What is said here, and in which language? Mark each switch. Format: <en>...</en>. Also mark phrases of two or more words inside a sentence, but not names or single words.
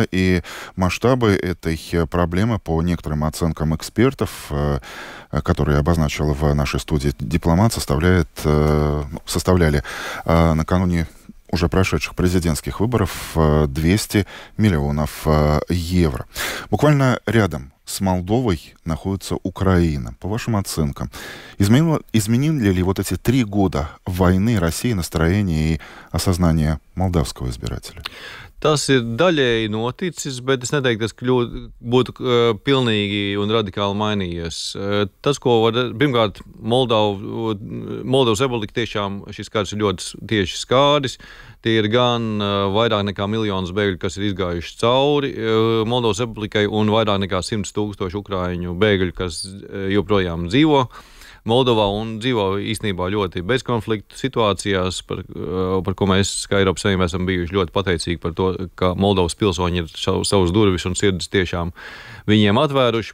<ru>И масштабы этой проблемы, по некоторым оценкам экспертов, которые обозначил в нашей студии дипломат, составляли накануне уже прошедших президентских выборов 200 миллионов евро. Буквально рядом с Молдовой находится Украина. По вашим оценкам, изменили ли вот эти 3 года войны России настроение и осознание молдавского избирателя?</ru> <lv>Tas ir daļēji noticis, bet es neteiktu, ka tas būtu pilnīgi un radikāli mainījies. Tas, ko var, pirmkārt, Moldovas republika tiešām šis karš ir ļoti tieši skāris. Tie ir gan vairāk nekā miljonus bēgļu, kas ir izgājuši cauri Moldovas republikai, un vairāk nekā 100 000 ukraiņu bēgļu, kas joprojām dzīvo Moldovā un dzīvo īstenībā ļoti bezkonfliktu situācijās, par ko mēs, kā Eiropas Savienība, esam bijuši ļoti pateicīgi par to, ka Moldovas pilsoņi ir savus durvis un sirdis tiešām viņiem atvēruši.</lv>